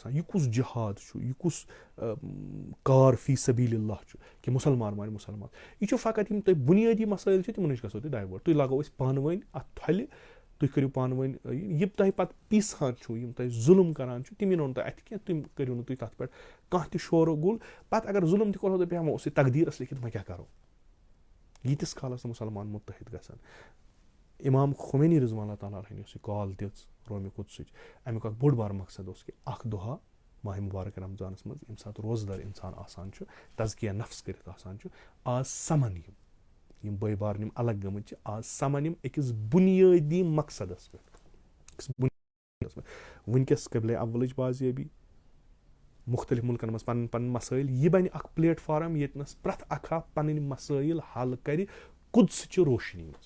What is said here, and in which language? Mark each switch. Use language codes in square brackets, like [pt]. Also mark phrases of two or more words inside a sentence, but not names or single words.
[ks] گژھان یہِ کُس جِہاد چھُ یہِ کُس کار [ar] فی سبیٖل اللہ [ks] چھُ کہِ مُسلمان مارِ مُسلمان یہِ چھُ فقط یِم تۄہہِ بُنیٲدی مسٲیِل چھِ تِمن نِش گژھو تُہۍ ڈایوٲٹ تُہۍ لاگو أسۍ پانہٕ ؤنۍ اتھ تھلہِ تُہۍ کٔرِو پانہٕ ؤنۍ یِم تۄہہِ پَتہٕ پیٖسان چھُو یِم تۄہہِ ظُلم کَران چھُ تِم یِنو نہٕ تۄہہِ اَتھِ کینٛہہ تِم کٔرِو نہٕ تُہۍ تَتھ پٮ۪ٹھ کانٛہہ تہِ شورو گُل پَتہٕ اگر ظُلم تہِ کوٚرہو تۄہہِ بیٚہمو اوس یہِ تقدیٖرَس لیکھِتھ وۄنۍ کیٛاہ کَرو ییٖتِس کالَس نہٕ مُسلمان مُتحد گژھن. اِمام خُمینی [ar] رضوان اللہ تعالیٰ علیہ [ks] یۄس یہِ کال دِژ رومہِ قُدسٕچ اَمیُک اکھ بوٚڑ بار مقصد اوس کہِ اکھ دۄہا ماہِ مُبارک رمضانَس منٛز ییٚمہِ ساتہٕ روزدار اِنسان آسان چھُ تزکیہ نفس کٔرِتھ آسان چھُ آز سَمن یِم بٲے بارٕنۍ یِم الگ گٔمٕتۍ چھِ آز سَمن یِم أکِس بُنیٲدی مقصدس پٮ۪ٹھ وٕنکیٚس قبلے اولٕچ بازیٲبی مُختٔلِف مُلکن منٛز پنٕنۍ پنٕنۍ مسٲیِل یہِ بنہِ اکھ پلیٹ فارم ییٚتنس پرٛٮ۪تھ اکھ اکھ پنٕنۍ مسٲیِل حل کرِ قُدسٕچہِ روشنی منٛز.